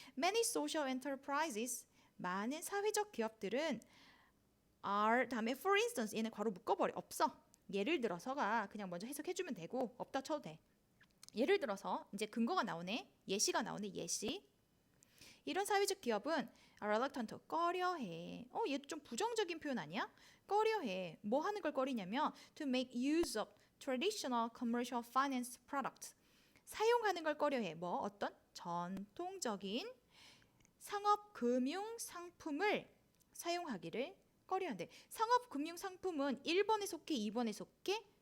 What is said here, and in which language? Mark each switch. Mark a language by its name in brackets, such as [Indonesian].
[English] Many social enterprises, [Korean] 많은 사회적 기업들은 are 다음에 [English] for instance [Korean] 얘는 괄호 묶어버려. 없어. 예를 들어서가 그냥 먼저 해석해주면 되고 없다 쳐도 돼. 예를 들어서 이제 근거가 나오네. 예시가 나오네. 예시. 이런 사회적 기업은 [English] are reluctant, [Korean] 꺼려해. 얘도 좀 부정적인 표현 아니야? 꺼려해. 뭐 하는 걸 꺼리냐면 [English] to make use of traditional commercial finance products. [Korean] 사용하는 걸 꺼려해. 뭐 어떤 전통적인 상업 금융 상품을 사용하기를 꺼려한대. 상업 금융 상품은 1번에 속해, 2번에 속해?